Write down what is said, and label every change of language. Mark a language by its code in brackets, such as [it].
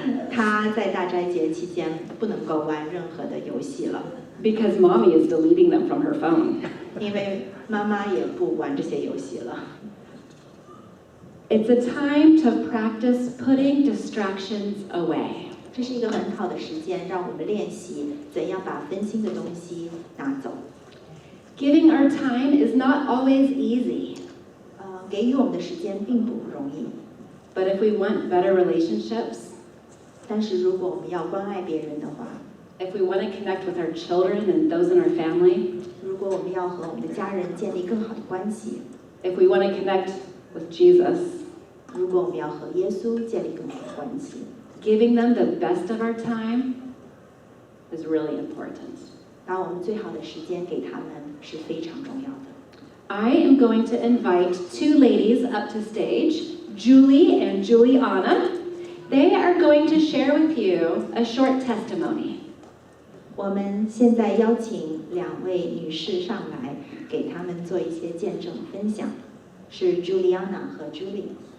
[zh] 他在大斋节期间不能够玩任何的游戏了， [en] Because mommy is deleting them from her phone. [zh] 因为妈妈也不玩这些游戏了。 [en] It's a time to practice putting distractions away. [zh] 这是一个很好的时间，让我们练习怎样把分心的东西拿走。 [en] Giving our time is not always easy, [zh] 给予我们的时间并不容易， [en] but if we want better relationships, [zh] 但是如果我们要关爱别人的话， [en] if we want to connect with our children and those in our family, [zh] 如果我们要和我们的家人建立更好的关系， [en] if we want to connect with Jesus, [zh] 如果我们要和耶稣建立更好的关系， [en] giving them the best of our time is really important. [zh] 把我们最好的时间给他们是非常重要的。 [en] I am going to invite two ladies up to stage, Julie and Juliana. They are going to share with you a short testimony. [zh] 我们现在邀请两位女士上来，给他们做一些见证分享，是 Juliana 和 Julie。